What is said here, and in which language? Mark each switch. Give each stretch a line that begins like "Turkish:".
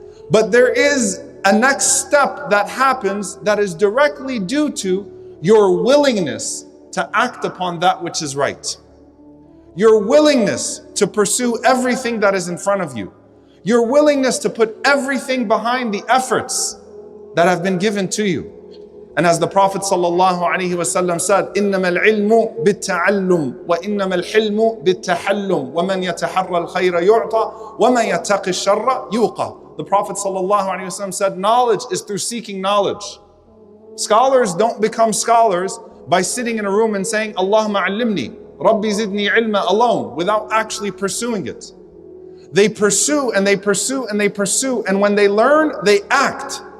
English: But there is a next step that happens that is directly due to your willingness to act upon that which is right. Your willingness to pursue everything that is in front of you. Your willingness to put everything behind the efforts that have been given to you. And as the Prophet ﷺ said,
Arabic: إِنَّمَا الْعِلْمُ بِالتَّعَلُّمِ وَإِنَّمَا الْحِلْمُ بِالتَّحَلُّمِ وَمَنْ يَتَحَرَّ الْخَيْرَ يُعْطَى وَمَنْ يَتَّقِ الشَّرَّ يُوقَى.
English: The Prophet ﷺ said, knowledge is through seeking knowledge. Scholars don't become scholars by sitting in a room and saying, Allahumma allimni, Rabbi zidni ilma alone, without actually pursuing it. They pursue and they pursue and they pursue, and when they learn, they act.